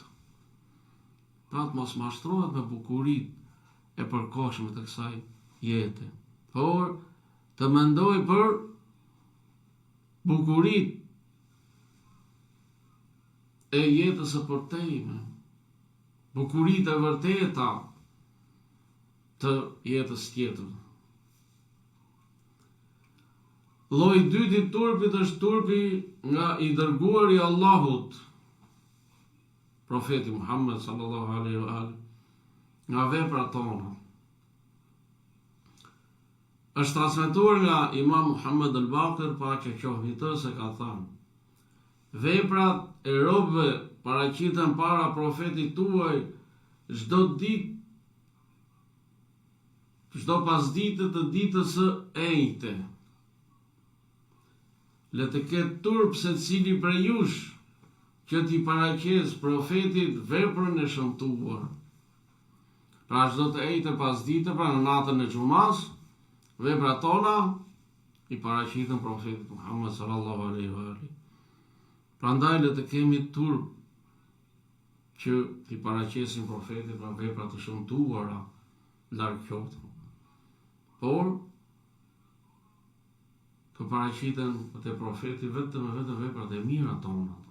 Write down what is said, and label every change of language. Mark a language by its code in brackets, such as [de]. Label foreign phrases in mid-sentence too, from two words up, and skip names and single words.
[sq] Pra të mos mashtrohet me bukuritë e përkohshme të kësaj jete, por të mendoj për bukuritë e jetës së përtejme, bukuritë e vërteta të jetës tjetër. Lloji i dytë i turpit është turpi nga i dërguari i Allahut, profeti Muhammed [ar] صلى الله عليه وآله, [sq] nga veprat tona. Është transmetuar nga Imam Muhammed al-Baqir, paqja qoftë mbi të, se ka thënë: veprat e robëve paraqiten para profetit tuaj çdo ditë, çdo pasdite të ditës së enjte. Le të ketë turp secili prej jush që t'i paraqes profetit veprën e shëmtuar. Pra çdo të enjte pasdite, pra në natën e xumas, veprat tona i paraqiten profetit Muhammed [ar] صلى الله عليه وآله. [sq] Prandaj le të kemi turp që t'i paraqesim profetit pra vepra të shëmtuara larg qoftë. Por të paraqiten te profeti vetëm veprat e mira tona.